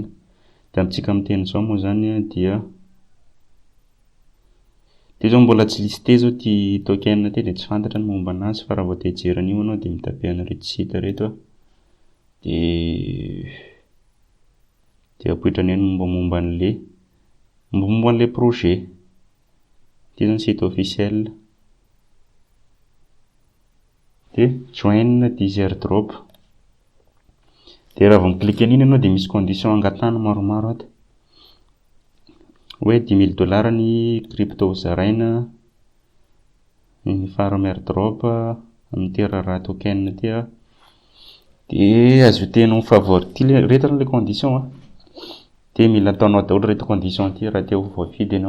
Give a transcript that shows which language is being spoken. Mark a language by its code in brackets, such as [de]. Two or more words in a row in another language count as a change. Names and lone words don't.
[mg] De amintsika amin'ny teny zao moa zany dia ty zao mbola tsy listé zao ty token ty de tsy fantatra ny momba anazy fa raha vao te hijery an'io anao de mitape an'ireto site reto de apoitrany eny momba an'le projet. Ty zany [fr] site officiel. [mg] De [en] join this airdrop. [mg] De raha vao mi-clique an'iny ianao de misy condition angatahana maromaro ato. Hoe $10,000 ny crypto zaraina, ny [en] farm airdrop [mg] amin'ty Rara token ty de ajoutenao favori ty reto le condition de mila ataonao daholo reto condition ty raha te ho voafidy ianao.